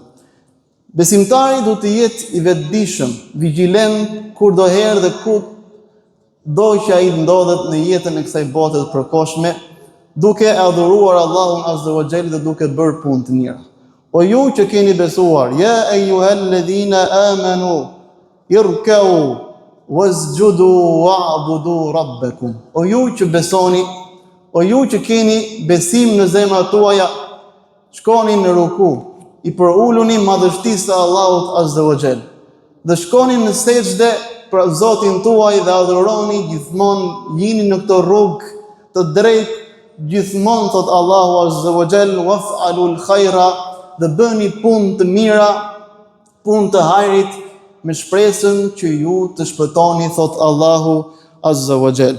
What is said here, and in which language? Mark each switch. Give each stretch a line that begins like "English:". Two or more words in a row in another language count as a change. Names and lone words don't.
Albanian: Besimtari duhet të jetë i vetëdijshëm, vigjilent kurdoherë dhe ku do që ai ndodhet në jetën e kësaj bote të përkohshme, duke adhuruar Allahun
Arabic: عز وجل
Albanian: dhe duke bërë punë të mira. O ju që keni besuar,
Arabic: يا أيها الذين آمنوا اركعوا واسجدوا واعبدوا ربكم.
Albanian: O ju që besoni, o ju që keni besim në zemrat tuaja, shkoni në ruku, i përuluni madhështisë së Allahut
Arabic: عز وجل,
Albanian: dhe shkoni në sejdë për Zotin tuaj dhe adhuroni gjithmonë, jini në këtë rrugë të drejtë gjithmonë, thot Allahu
Arabic: عز وجل, وافعلوا الخير,
Albanian: dhe bëni punë të mira, punë të hajrit, me shpresën që ju të shpëtoni, thot Allahu
Arabic: عز وجل.